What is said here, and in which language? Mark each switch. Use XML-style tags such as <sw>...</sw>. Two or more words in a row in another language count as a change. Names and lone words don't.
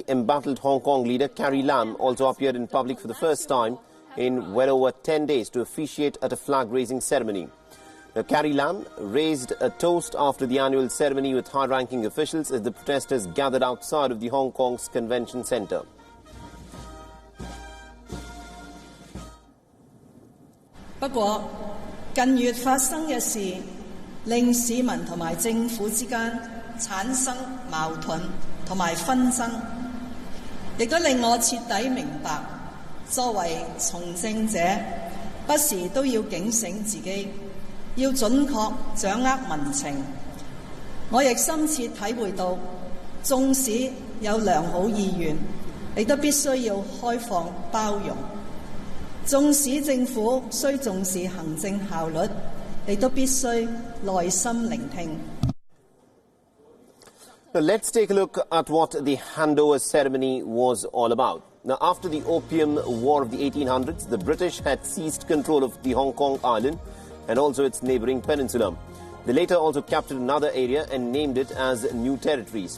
<en>Embattled Hong Kong leader Carrie Lam also appeared in public for the first time in well over 10 days to officiate at a flag-raising ceremony. Now, Carrie Lam raised a toast after the annual ceremony with high-ranking officials as the protesters gathered outside of the Hong Kong's convention centre.</en> <yue>不過，近月發生嘅事，令市民同埋政府之間產生矛盾同埋紛爭，亦都令我徹底明白，作為從政者，不時都要警醒自己，要準確掌握民情。我亦深切體會到，縱使有良好意願，亦都必須要開放包容。縱使政府需重視行政效率，亦都必須耐心聆聽。</yue> <en>Now, let's take a look at what the handover ceremony was all about. Now, after the Opium War of the 1800s, the British had seized control of the Hong Kong island and also its neighbouring peninsula. They later also captured another area and named it as New Territories.</en>